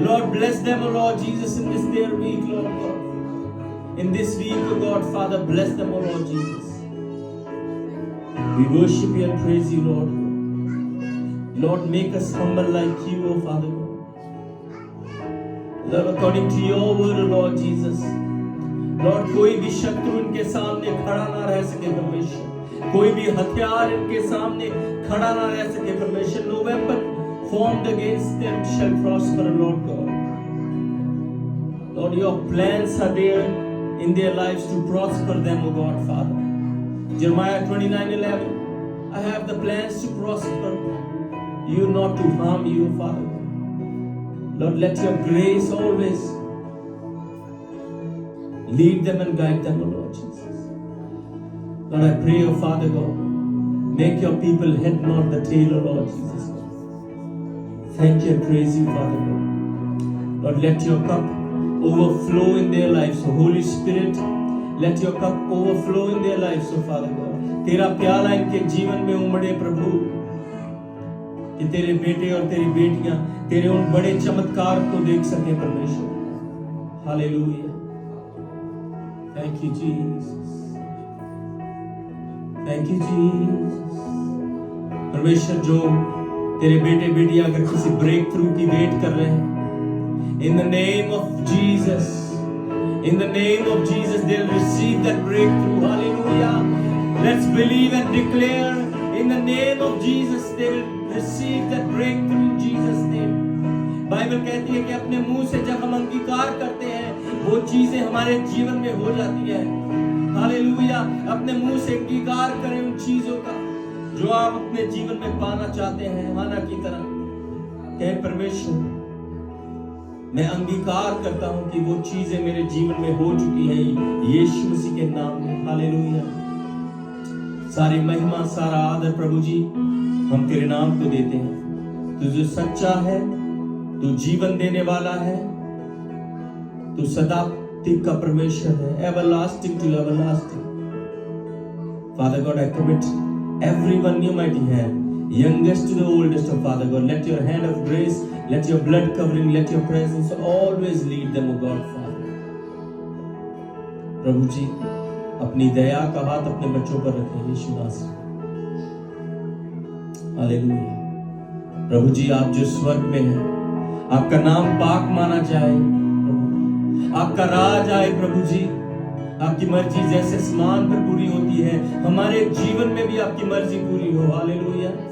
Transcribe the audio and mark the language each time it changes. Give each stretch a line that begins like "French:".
English: Lord, bless them, O Lord Jesus, in this their week, Lord God. In this week, O God, Father, bless them, O Lord Jesus. We worship you and praise you, Lord. Lord, make us humble like you, O Father God. Lord, according to your word, O Lord Jesus.
Hindi: Lord, कोई भी शत्रु इनके सामने खड़ा ना रह सके परमेश्वर, कोई भी हथियार इनके सामने खड़ा ना रह सके परमेश्वर।
English: No weapon formed against them shall prosper, Lord God. Lord, your plans are there in their lives to prosper them, O God, Father. Jeremiah 29:11. I have the plans to prosper you, not to harm you, Father. Lord, let your grace always lead them and guide them, O Lord Jesus. Lord, I pray, O Father God, make your people head, not the tail, O Lord Jesus. Thank you and praise you, Father God. Lord, let your cup overflow in their lives, O Holy Spirit. Let your cup overflow in their lives, O Father God.
Hindi: तेरा प्याला इनके जीवन में उमड़े प्रभु, कि तेरे बेटे और तेरी बेटियां तेरे उन बड़े चमत्कार को देख सके परमेश्वर।
English: Hallelujah, thank you Jesus, thank you Jesus.
Hindi: परमेश्वर, जो तेरे बेटे बेटियां अगर किसी ब्रेक थ्रू की वेट कर रहे हैं,
English: In the name of Jesus, in the name of Jesus, they'll receive that breakthrough. Hallelujah. Let's believe and declare, in the name of Jesus, they will receive that breakthrough in Jesus' name.
Hindi: Bible कहती है कि अपने मुंह से जब हम अंगीकार करते हैं, वो चीजें हमारे जीवन में हो जाती है। हालेलुया। अपने मुंह से अंगीकार करें उन चीजों का जो आप अपने जीवन में पाना चाहते हैं। हाना की तरह कहे, परमेश्वर मैं अंगीकार करता हूं कि वो चीजें मेरे जीवन में हो चुकी है यीशु मसीह के नाम में। हालेलुया। सारी महिमा सारा आदर प्रभु जी हम तेरे नाम को देते हैं। तू जो सच्चा है, तू जीवन देने वाला है, तू सदा का परमेश्वर है,
English: everlasting to everlasting. Father God, I commit everyone in your mighty hand, youngest to the oldest, of Father God. Let your hand of grace, let your blood covering, let your presence always lead them, O God, Father.
Hindi: प्रभु जी अपनी दया का हाथ अपने बच्चों पर रखें यीशु नासरी। Hallelujah. प्रभु जी आप जो स्वर्ग में हैं, आपका नाम पाक माना जाए प्रभु, आपका राज आए प्रभु जी, आपकी मर्जी जैसे आसमान पर पूरी होती है, हमारे जीवन में भी आपकी मर्जी पूरी हो। हालेलुया।